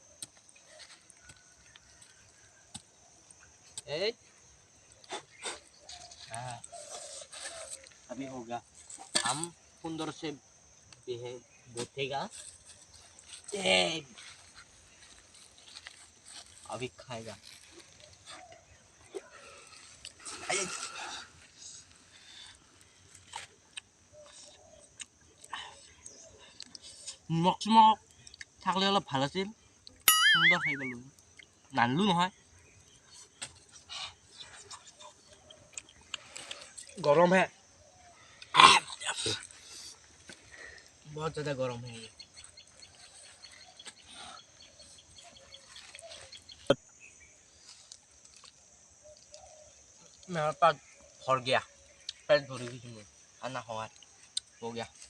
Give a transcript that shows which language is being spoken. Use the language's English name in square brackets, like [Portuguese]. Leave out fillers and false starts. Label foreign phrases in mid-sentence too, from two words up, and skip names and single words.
[Hindi] ए अभी होगा हम सुंदर से बैठेगा अभी खाएगा। [Assamese] নিমখ চিমখ থাকলে অলপ ভাল আছিল, সুন্দৰ খাই গ'লো নানলো নহয়। [Hindi] गरम है बहुत ज़्यादा गरम है ये। मेरा पेट भर गया, पेट भरी गई खाना खावा हो गया।